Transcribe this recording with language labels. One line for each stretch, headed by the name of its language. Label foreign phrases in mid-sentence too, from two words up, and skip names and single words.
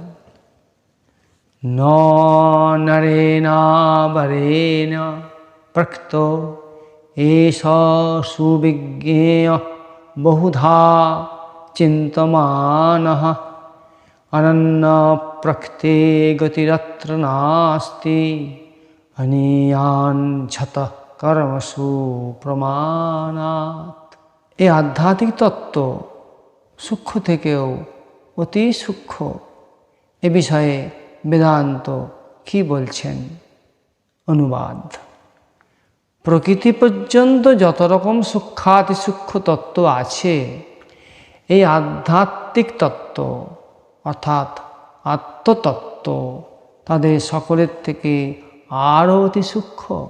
Sanskrit: न नरेण वरेण प्रकृतो एष सुविज्ञेय बहुधा चिन्तमानः अनन्य प्रकृते गतिरत्र नास्ति अनीयाञ्छत कर्मसु प्रमाणात्।
Bangla: এই আধ্যাত্মিক তত্ত্ব সূক্ষ্ম থেকেও অতি সূক্ষ্ম। এ বিষয়ে বেদান্ত কি বলছেন? অনুবাদ। প্রকৃতি পর্যন্ত যত রকম সূক্ষ্মাতি সূক্ষ্ম তত্ত্ব আছে, এই আধ্যাত্মিক তত্ত্ব অর্থাৎ আত্মতত্ত্ব তাদের সকলের থেকে আরও অতি সূক্ষ্ম।